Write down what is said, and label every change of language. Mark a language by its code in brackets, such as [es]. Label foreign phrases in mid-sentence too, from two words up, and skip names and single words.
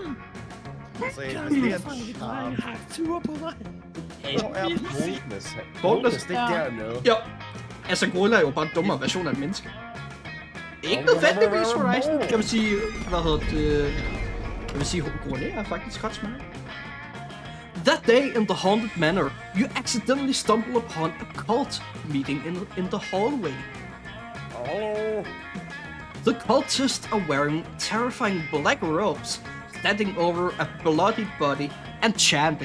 [da] Se, det er en hakture på mig. Hvor er boldness? Boldness? Det er dernede. Jo. Altså, gorilla er jo bare en dummere version af et menneske. Ikke nødvendigvis, Horizon. Jeg vil sige, hvad hedder det... Jeg vil sige, gorilla er faktisk ret smart. [en] That day in the haunted manor, you accidentally stumble upon a cult meeting in the hallway. Oh. The cultists are wearing terrifying black robes, standing over a bloody body and chanting.